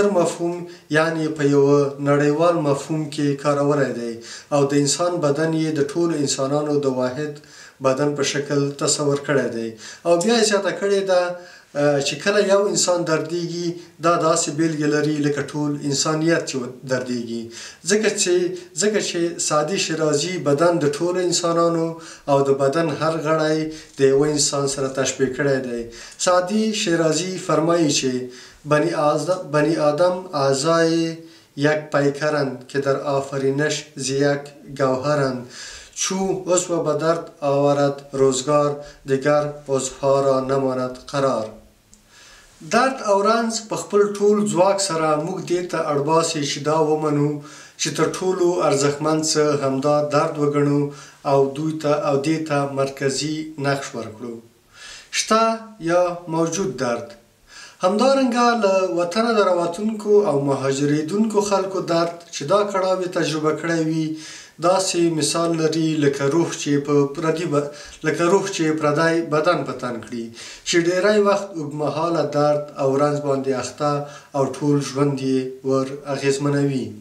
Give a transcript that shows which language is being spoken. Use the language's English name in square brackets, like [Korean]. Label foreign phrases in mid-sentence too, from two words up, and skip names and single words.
[Pashto] مفهوم، یعنی په یو نړیوال مفهوم کې کارولی دی او د انسان بدن یې د ټولو انسانانو د واحد بدن په شکل تصور کړی دی او بیا یې زیاته کړې ده چې کله یو انسان دردیږي دا داسې بیلګې لري لکه ټول انسانیت چې دردیږي، ځکه چې سعدي شیرازي بدن د ټولو انسانانو او د بدن هر غړی د یوه انسان سره تشبیه کړی دی. سعدي شیرازي فرمایي چې [Persian] بنی آدم اعضای یک پیکرند که در آفرینش ز یک گوهرند، چو عضو به درد آورد روزگار دیگر عضوها را نماند قرار. [Pashto] درد او رنځ په خپل ټول ځواک سره موږ دې ته اړباسي چې دا ومنو چې تر ټولو ارزښتمن څه همدا درد وګڼو او دې ته مرکزي نقش ورکړو. شته یا موجود درد. همدارنګه له وطنه د راوتونکو او مهاجرېدونکو خلکو درد چې دا کړاو یې تجربه کړی وي داسې مثال لري لکه روح چې پردی بدن په تن کړي، چې ډیری وخت اوږدمهاله درد او رنځ باندې اخته او ټول ژوند یې ور اغېزمنوي.